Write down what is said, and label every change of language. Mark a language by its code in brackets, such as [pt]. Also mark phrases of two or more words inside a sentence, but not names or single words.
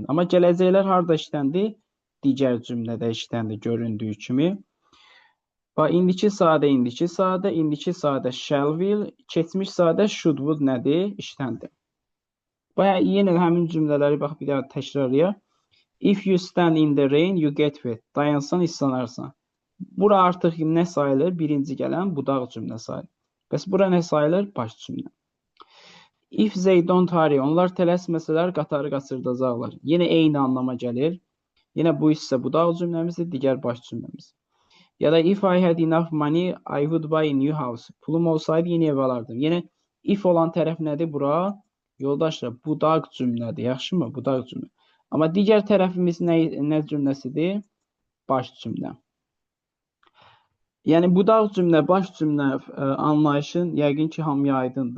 [az] Amma gələcəklər harda işləndi? Digər cümlədə işləndi göründüyü kimi. Bax, indiki sadə [en] shall will, [az] keçmiş sadə [en] should would [az] nədir? İşləndi. Bax, yenə həmin cümlələri bax bir daha təkrarlayaq. [en] If you stand in the rain, you get wet. [az] Dayansan, islanarsan. Bura artıq nə sayılır? Birinci gələn budaq cümlə sayılır. Bəs bura nə sayılır? Baş cümlə. [en] If they don't hurry, [az] onlar tələsməsələr qatarı qaçırdacaqlar. Yenə eyni anlama gəlir. Yenə bu isə budaq cümləmizdir, digər baş cümləmiz. Ya da [en] if I had enough money, I would buy a new house. [az] Pulum olsaydı yeni ev alardım. Yenə if olan tərəf nədir bura? Yoldaşlar, budaq cümlədir. Yaxşımı? Budaq cümlə. Amma digər tərəfimiz nə cümləsidir? Baş cümlə. Yəni budaq cümlə, baş cümlə anlayışın yəqin ki, hamıya aydındır.